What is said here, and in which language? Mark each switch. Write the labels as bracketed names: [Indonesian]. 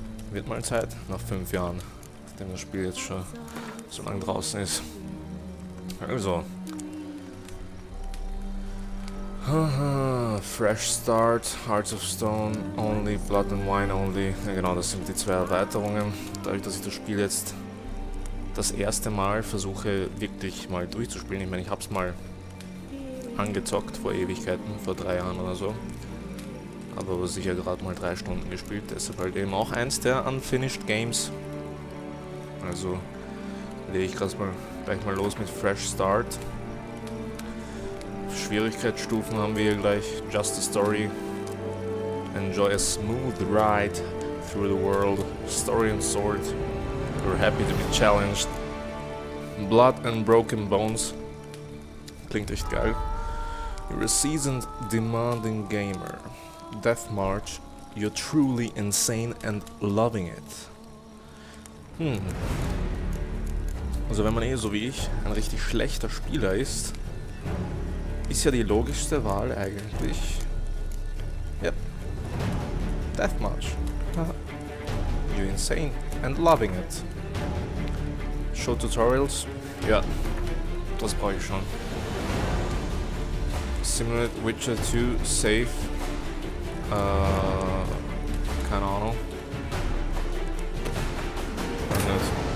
[German] Wird mal Zeit, nach 5 Jahren, nachdem das Spiel jetzt schon so lange draußen ist. [English] Also, Fresh Start, Hearts of Stone only, Blood and Wine only. [German] Ja genau, das sind die 2 Erweiterungen. Dadurch, dass ich das Spiel jetzt das erste Mal versuche wirklich mal durchzuspielen. Ich meine, ich habe es mal angezockt vor Ewigkeiten, vor 3 Jahren oder so. Aber sicher gerade mal 3 Stunden gespielt. Deshalb halt eben auch eins der Unfinished Games. Also lege ich gleich mal los mit Fresh Start. Schwierigkeitsstufen haben wir hier gleich. [English] Just a Story. Enjoy a smooth ride through the world. Story and Sword. We're happy to be challenged. Blood and Broken Bones. [German] Klingt echt geil. [English] You're a seasoned, demanding gamer. Death March. You're truly insane and loving it. [German] Also wenn man so wie ich ein richtig schlechter Spieler ist ja die logischste Wahl eigentlich. [English] Yep. Death March. You're insane and loving it. [German] Show Tutorials? Ja, das brauche ich schon. [English] simulate Witcher 2 save. [German] Keine Ahnung. Weiß nicht.